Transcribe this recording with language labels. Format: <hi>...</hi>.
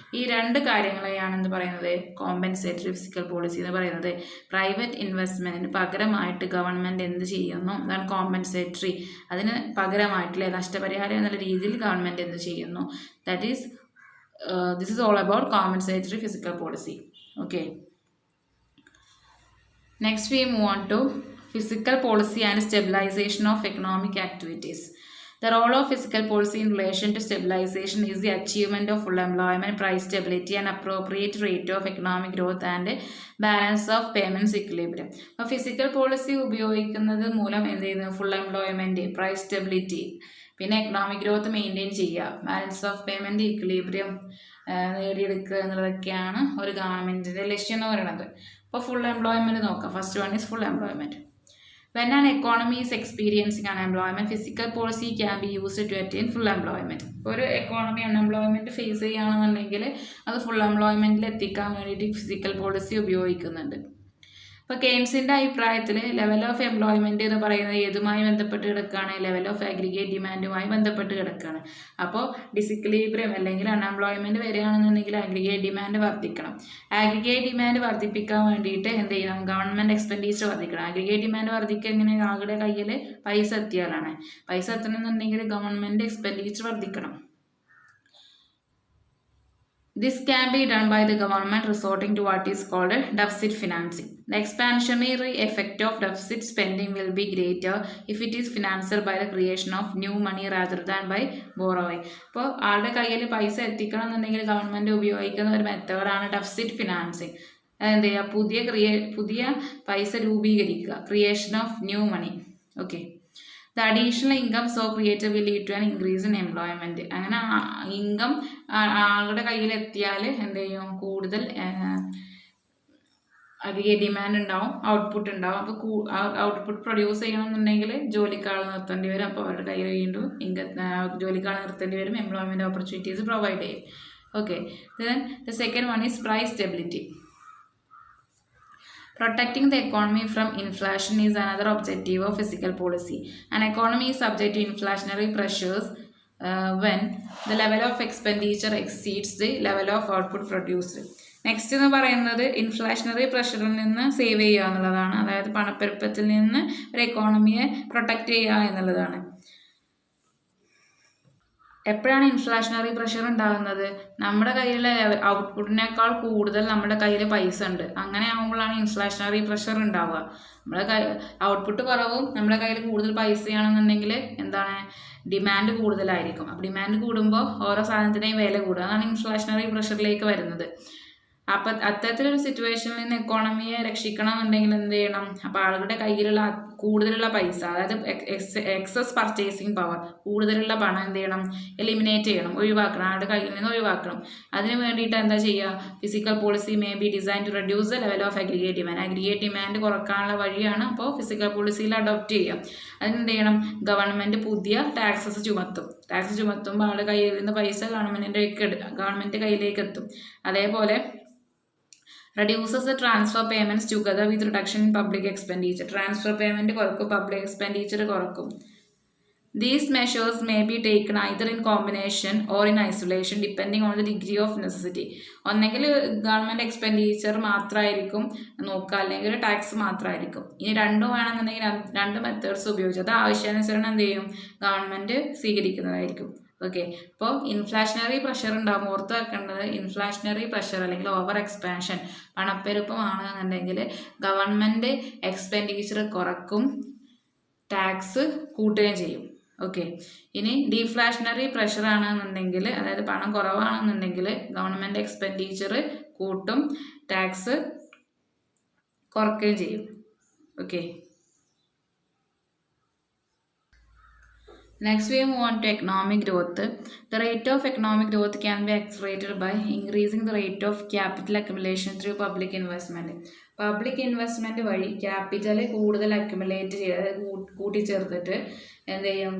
<ml>ഈ രണ്ട് കാര്യങ്ങളെയാണ് എന്ത് പറയുന്നത്, കോമ്പൻസേറ്ററി ഫിസിക്കൽ പോളിസി എന്ന് പറയുന്നത്. പ്രൈവറ്റ് ഇൻവെസ്റ്റ്മെൻറ്റിന് പകരമായിട്ട് ഗവൺമെൻറ് എന്ത് ചെയ്യുന്നു, അതാണ് കോമ്പൻസേറ്ററി. അതിന് പകരമായിട്ടില്ലേ നഷ്ടപരിഹാരം എന്നുള്ള രീതിയിൽ ഗവൺമെൻറ് എന്ത് ചെയ്യുന്നു,</ml> <en>That is this is all about compensatory fiscal policy. Okay, next we move on to fiscal policy and stabilization of economic activities. The role of fiscal policy in relation to stabilization is the achievement of full employment, price stability and appropriate rate of economic growth and balance of payments equilibrium.</en> <ml>അപ്പോൾ physical policy ഉപയോഗിക്കുന്നത് മൂലം എന്ത് ചെയ്യുന്നു, full employment, price stability, പിന്നെ economic growth maintain ചെയ്യുക, balance of payment equilibrium നേടിയെടുക്കുക എന്നുള്ളതൊക്കെയാണ് ഒരു ഗവൺമെൻറ്റിൻ്റെ ലക്ഷ്യം എന്ന് പറയുന്നത്. അപ്പോൾ ഫുൾ എംപ്ലോയ്മെൻറ്റ് നോക്കാം.</ml> <en>First one is full employment. When an economy is experiencing unemployment, fiscal policy can be used to attain full employment.</en> <ml>ഒരു എക്കോണമി അൺഎംപ്ലോയ്മെൻറ്റ് ഫേസ് ചെയ്യുകയാണെന്നുണ്ടെങ്കിൽ അത് ഫുൾ എംപ്ലോയ്മെൻറ്റിൽ എത്തിക്കാൻ വേണ്ടിയിട്ട് ഫിസിക്കൽ പോളിസി ഉപയോഗിക്കുന്നുണ്ട്. ഇപ്പോൾ കെയ്ൻസിൻ്റെ അഭിപ്രായത്തിൽ ലെവൽ ഓഫ് എംപ്ലോയ്മെൻറ്റ് എന്ന് പറയുന്നത് ഏതുമായി ബന്ധപ്പെട്ട് കിടക്കുകയാണ്, ലെവൽ ഓഫ് അഗ്രിഗേറ്റ് ഡിമാൻഡുമായി ബന്ധപ്പെട്ട് കിടക്കുകയാണ്. അപ്പോൾ ഡിസിക്ലിബ്രിയം അല്ലെങ്കിൽ അൺഎംപ്ലോയ്മെൻറ്റ് വരികയാണെന്നുണ്ടെങ്കിൽ അഗ്രിഗേറ്റ് ഡിമാൻഡ് വർദ്ധിക്കണം. അഗ്രിഗേറ്റ് ഡിമാൻഡ് വർദ്ധിപ്പിക്കാൻ വേണ്ടിയിട്ട് എന്ത് ചെയ്യണം, ഗവൺമെൻറ് എക്സ്പെൻഡിച്ചർ വർദ്ധിക്കണം. അഗ്രിഗേറ്റ് ഡിമാൻഡ് വർദ്ധിക്കുക എങ്ങനെ, ആളുടെ കയ്യിൽ പൈസ എത്തിയാലാണ്. പൈസ എത്തണമെന്നുണ്ടെങ്കിൽ government expenditure വർദ്ധിക്കണം.</ml> <en>This can be done by the government resorting to what is called deficit financing. The expansionary effect of deficit spending will be greater if it is financed by the creation of new money rather than by borrowing.</en> <ml>അപ്പോൾ ആളുടെ കയ്യിൽ പൈസ എത്തിക്കണം എന്നുണ്ടെങ്കിൽ government ഉപയോഗിക്കുന്ന ഒരു മെത്തേഡാണ് deficit financing. എന്ത് ചെയ്യുക, പുതിയ പൈസ രൂപീകരിക്കുക, creation of new money.</ml> <en>Okay, the additional income so created will lead to an increase in employment.</en> <ml>അങ്ങനെ ഇൻകം ആളുടെ കയ്യിൽ എത്തിയാൽ എന്ത് ചെയ്യും, കൂടുതൽ അധികം ഡിമാൻഡ് ഉണ്ടാവും, ഔട്ട്പുട്ട് ഉണ്ടാവും. അപ്പോൾ ഔട്ട്പുട്ട് പ്രൊഡ്യൂസ് ചെയ്യണമെന്നുണ്ടെങ്കിൽ ജോലിക്കാൾ നിർത്തേണ്ടി വരും. അപ്പോൾ അവരുടെ കയ്യിൽ വീണ്ടും ജോലിക്കാൾ നിർത്തേണ്ടി വരും, എംപ്ലോയ്മെൻറ്റ് ഓപ്പർച്യൂണിറ്റീസ് പ്രൊവൈഡ് ചെയ്യും.</ml> <en>Okay, then the second one is price stability. Protecting the economy from inflation is another objective of fiscal policy. An economy is subject to inflationary pressures when the level of expenditure exceeds the level of output produced.</en> <ml>Next എന്ന് പറയുന്നത് inflationary പ്രഷറിൽ നിന്ന് save ചെയ്യുക എന്നുള്ളതാണ്. അതായത് പണപ്പെരുപ്പത്തിൽ നിന്ന് ഒരു എക്കോണമിയെ protect ചെയ്യുക എന്നുള്ളതാണ്. എപ്പോഴാണ് ഇൻഫ്ലേഷണറി പ്രഷർ ഉണ്ടാകുന്നത്? നമ്മുടെ കയ്യിലെ ഔട്ട്പുട്ടിനേക്കാൾ കൂടുതൽ നമ്മുടെ കയ്യിൽ പൈസ ഉണ്ട്, അങ്ങനെ ആകുമ്പോഴാണ് ഇൻഫ്ലേഷണറി പ്രഷർ ഉണ്ടാവുക. നമ്മുടെ ഔട്ട്പുട്ട് കുറവും നമ്മുടെ കയ്യിൽ കൂടുതൽ പൈസയാണെന്നുണ്ടെങ്കിൽ എന്താണ്, ഡിമാൻഡ് കൂടുതലായിരിക്കും. അപ്പോൾ ഡിമാൻഡ് കൂടുമ്പോൾ ഓരോ സാധനത്തിൻ്റെയും വില കൂടുക, അതാണ് ഇൻഫ്ലേഷണറി പ്രഷറിലേക്ക് വരുന്നത്. അപ്പം അത്തരത്തിലൊരു സിറ്റുവേഷനിൽ നിന്ന് എക്കോണമിയെ രക്ഷിക്കണം എന്നുണ്ടെങ്കിൽ എന്ത് ചെയ്യണം? അപ്പോൾ ആളുകളുടെ കയ്യിലുള്ള കൂടുതലുള്ള പൈസ, അതായത് എക്സസ് പർച്ചേസിങ് പവർ, കൂടുതലുള്ള പണം എന്ത് ചെയ്യണം? എലിമിനേറ്റ് ചെയ്യണം, ഒഴിവാക്കണം, ആളുടെ കയ്യിൽ നിന്ന് ഒഴിവാക്കണം. അതിന് വേണ്ടിയിട്ട് എന്താ ചെയ്യുക?</ml> <en>Physical policy may be design to reduce the level of aggregate demand.</en> <ml>Aggregate demand കുറക്കാനുള്ള വഴിയാണ് അപ്പോൾ ഫിസിക്കൽ പോളിസിയിൽ അഡോപ്റ്റ് ചെയ്യുക. അതിനെന്ത് ചെയ്യണം? ഗവൺമെൻറ് പുതിയ ടാക്സസ് ചുമത്തും. ടാക്സ് ചുമത്തുമ്പോൾ ആളുടെ കയ്യിൽ നിന്ന് പൈസ ഗവൺമെൻറ് കയ്യിലേക്ക് എത്തും. അതേപോലെ</ml> <en>reduces the transfer payments together with reduction in public expenditure. Transfer payment</en> <ml>കുറക്കും,</ml> <en>public expenditure കുറക്കും. These measures may be taken either in combination or in isolation depending on the degree of necessity.</en> <ml>ഒന്നെങ്കിൽ government expenditure മാത്രമായിരിക്കും നോക്കുക, അല്ലെങ്കിൽ tax മാത്രമായിരിക്കും. ഇനി രണ്ടും വേണമെന്നുണ്ടെങ്കിൽ രണ്ട് methods ഉപയോഗിച്ച് അത് ആവശ്യാനുസരണം എന്ത് ചെയ്യും? ഗവൺമെൻറ് സ്വീകരിക്കുന്നതായിരിക്കും. ഓക്കെ, അപ്പോൾ ഇൻഫ്ലേഷണറി പ്രഷർ ഉണ്ടാകുമ്പോൾ ഓർത്ത് വെക്കേണ്ടത്, ഇൻഫ്ലേഷണറി പ്രഷർ അല്ലെങ്കിൽ over expansion, പണപ്പെരുപ്പമാണെന്നുണ്ടെങ്കിൽ government expenditure കുറക്കും, tax കൂട്ടുകയും ചെയ്യും. ഓക്കെ, ഇനി ഡീഫ്ലാഷണറി പ്രഷർ ആണെന്നുണ്ടെങ്കിൽ, അതായത് പണം കുറവാണെന്നുണ്ടെങ്കിൽ ഗവൺമെൻറ് എക്സ്പെൻഡിച്ചർ കൂട്ടും, ടാക്സ് കുറയ്ക്കുകയും ചെയ്യും.</ml> <en>Okay, next we move on to economic growth. The rate of economic growth can be accelerated by increasing the rate of capital accumulation through public investment.</en> <ml>Public investment വഴി capital കൂടുതൽ accumulate ചെയ്ത്, അതായത് കൂട്ടിച്ചേർത്തിട്ട് എന്ത് ചെയ്യും?</ml>